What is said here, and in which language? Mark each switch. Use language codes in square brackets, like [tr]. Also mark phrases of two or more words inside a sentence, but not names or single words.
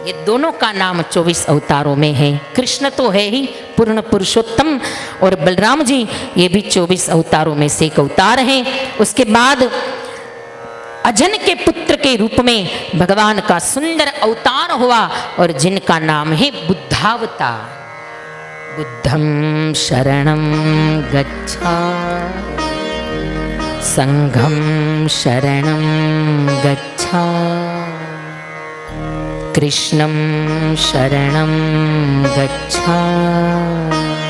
[hi] ये दोनों का नाम 24 अवतारों में है। कृष्ण तो है ही पूर्ण पुरुषोत्तम और बलराम जी ये भी 24 अवतारों में से एक अवतार हैं। उसके बाद अजन के पुत्र के रूप में भगवान का सुंदर अवतार हुआ और जिनका नाम है बुद्धावतार। [pi] बुद्धं शरणं गच्छामि, संघं शरणं गच्छामि, कृष्णं शरणं गच्छामि,